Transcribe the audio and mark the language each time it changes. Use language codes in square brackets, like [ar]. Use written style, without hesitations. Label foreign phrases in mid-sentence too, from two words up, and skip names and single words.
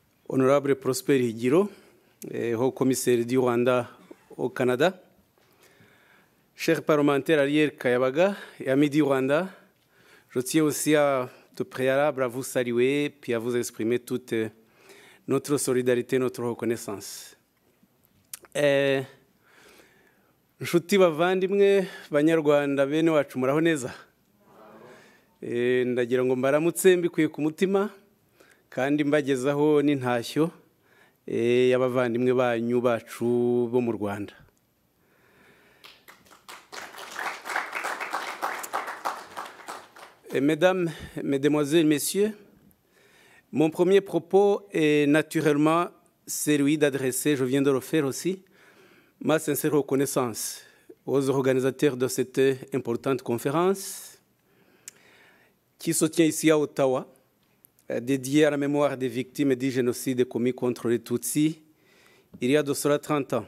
[fr] Honorable Prosper Higiro, haut commissaire du Rwanda au Canada, cher parlementaire Ariel Kayabaga et amis du Rwanda, je tiens aussi à tout préalable à vous saluer puis à vous exprimer toute notre solidarité, notre reconnaissance. [rw] Nshuti bavandimwe banyarwanda bene wacu muraho neza. Ndagira ngo mbaramutse mbikuye ku mutima kandi mbagezaho n'intashyo y'abavandimwe banyu bacu bo mu Rwanda. [fr] Mesdames, Mesdemoiselles, Messieurs, mon premier propos est naturellement celui d'adresser, je viens de le faire aussi, ma sincère reconnaissance aux organisateurs de cette importante conférence qui se tient ici à Ottawa, dédiée à la mémoire des victimes du génocide commis contre les Tutsis il y a de cela 30 ans.